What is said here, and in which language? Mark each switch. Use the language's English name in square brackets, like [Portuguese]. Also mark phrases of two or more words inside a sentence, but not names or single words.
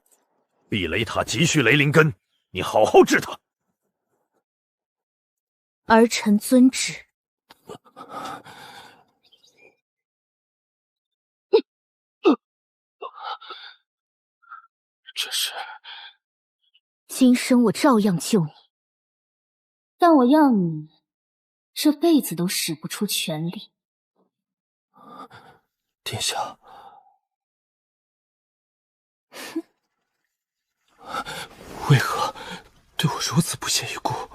[Chinese] 避雷塔急需雷灵根，你好好治他。儿臣遵旨。这是…… 今生我照樣救你，但我要你這輩子都使不出全力。殿下，為何對我如此不屑一顧？